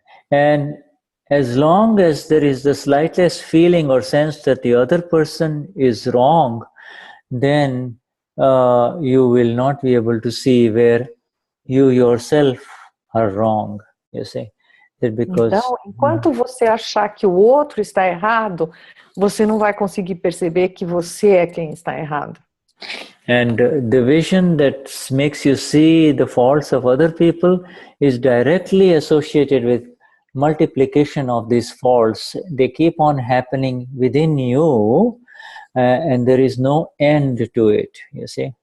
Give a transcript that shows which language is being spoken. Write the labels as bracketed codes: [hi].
[en] And as long as there is the slightest feeling or sense that the other person is wrong, then you will not be able to see where you yourself are wrong, you see. [pt] Então, enquanto você achar que o outro está errado, você não vai conseguir perceber que você é quem está errado. [en] And the vision that makes you see the faults of other people is directly associated with multiplication of these faults. They keep on happening within you, and there is no end to it, you see.